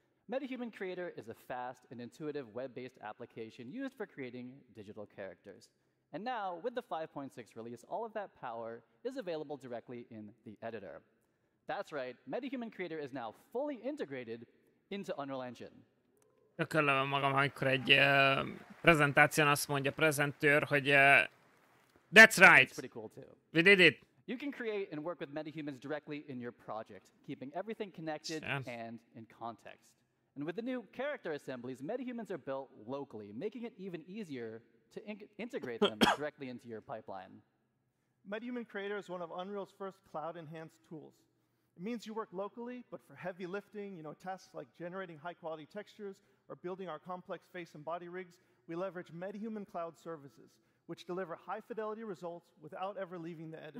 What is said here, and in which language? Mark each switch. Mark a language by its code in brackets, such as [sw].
[en] Metahuman Creator is a fast and intuitive web-based application used for creating digital characters. And now, with the 5.6 release, all of that power is available directly in the editor. That's right, Metahuman Creator is now fully integrated into Unreal Engine. [hu] Tökölöm magam, amikor egy prezentáción azt mondja prezentőr, hogy [en] that's right, pretty cool too. We did it. You can create and work with metahumans directly in your project, keeping everything connected and in context. And with the new character assemblies, metahumans are built locally, making it even easier to integrate them directly into your pipeline. Metahuman Creator is one of Unreal's first cloud-enhanced tools. It means you work locally, but for heavy lifting, tasks like generating high-quality textures or building our complex face and body rigs, we leverage Metahuman Cloud services, which deliver high-fidelity results without ever leaving the editor.